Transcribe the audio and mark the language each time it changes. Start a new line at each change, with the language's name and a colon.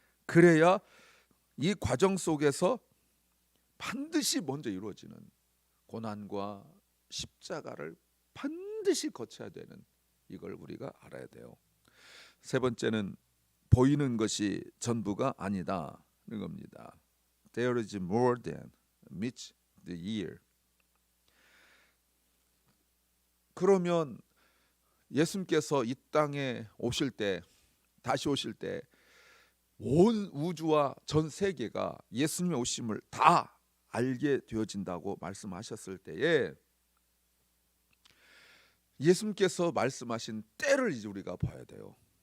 Korean: 그래야 이 과정 속에서 반드시 먼저 이루어지는 고난과 십자가를 반드시 거쳐야 되는 이걸 우리가 알아야 돼요. 세 번째는 보이는 것이 전부가 아니다는 겁니다.
English: There is more than meets the ear.
Korean: 그러면 예수님께서 이 땅에 오실 때, 다시 오실 때 온 우주와 전 세계가 예수님의 오심을 다 알게 되어진다고 말씀하셨을 때에 예수님께서 말씀하신 때를 이제 우리가 봐야 돼요.